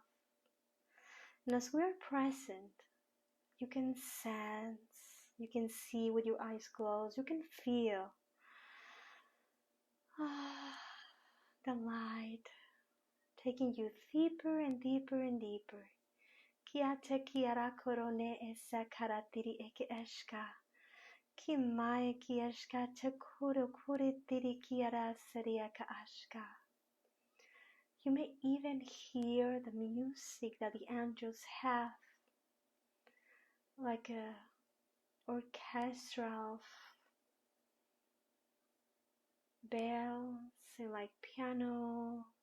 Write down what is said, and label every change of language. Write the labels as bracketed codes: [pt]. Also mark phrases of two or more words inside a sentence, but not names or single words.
[en] And as we are present, you can sense, you can see with your eyes closed, you can feel the light taking you deeper and deeper and deeper. Kia te kiara korone esa karatiri eke eshka. Ki mai ki eshka te kuro kuritiri kiara seriaka ashka. You may even hear the music that the angels have, like a orchestra of bells and like piano.